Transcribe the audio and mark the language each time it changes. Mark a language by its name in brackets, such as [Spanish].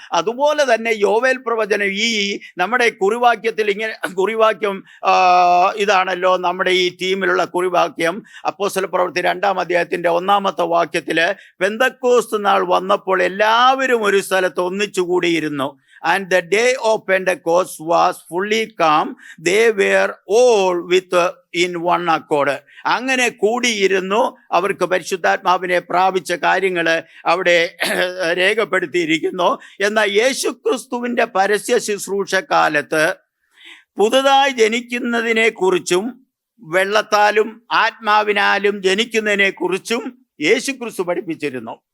[Malayalam] അതുപോലെ തന്നെ യോവേൽ പ്രവചനം നമ്മുടെ കുറിവാക്യത്തിൽ കുറിവാക്യം ഇതാണല്ലോ നമ്മുടെ ഈ ടീമിലുള്ള കുറിവാക്യം. അപ്പോസ്തല പ്രവൃത്തി 2-ാം വാക്യത്തില് പെന്തക്കോസ്ത് നാൾ വന്നപ്പോൾ എല്ലാവരും ഒരു സ്ഥലത്ത് ഒന്നിച്ചുകൂടിയിരുന്നു. [English] And the day of Pentecost was fully come. They were all in one accord. [Malayalam] അങ്ങനെ കൂടിയിരുന്നു. അവർക്ക് പരിശുദ്ധാത്മാവിനെ പ്രാപിച്ച കാര്യങ്ങൾ അവിടെ രേഖപ്പെടുത്തിയിരിക്കുന്നു. എന്നാൽ യേശുക്രിസ്തുവിന്റെ പരസ്യ ശുശ്രൂഷ കാലത്ത് പുതുതായി ജനിക്കുന്നതിനെ കുറിച്ചും വെള്ളത്താലും ആത്മാവിനാലും ജനിക്കുന്നതിനെ കുറിച്ചും യേശുക്രിസ്തു പഠിപ്പിച്ചിരുന്നു.